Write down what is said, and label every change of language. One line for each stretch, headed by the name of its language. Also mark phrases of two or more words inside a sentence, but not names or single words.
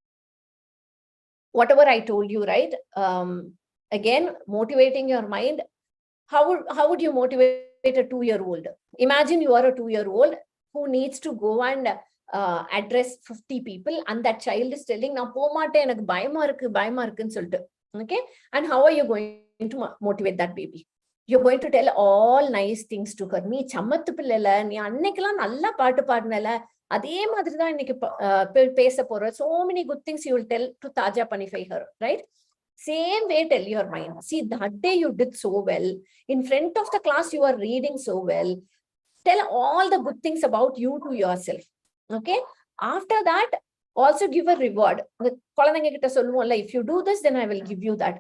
English: Whatever I told you, right? Again, motivating your mind. How would you motivate a 2-year-old? Imagine you are a 2-year-old who needs to go and address 50 people, and that child is telling,
Tamil: "நா போமாட்டேன் எனக்கு பயமா இருக்கு சொல்லு."
English: Okay, and how are you going to motivate that baby? You're going to tell all nice things to her.
Tamil: நீ சமத்து பிள்ளைல நீ அன்னைக்கல நல்ல பாட்டு பாடினல, அதே மாதிரி தான் இன்னைக்கு பேச போற.
English: So many good things you will tell to Taja Panify her, right? Same way, tell your mind. See, that day you did so well. In front of the class, you are reading so well. Tell all the good things about you to yourself. Okay. After that, also give a reward. If you do this, then I will give you that.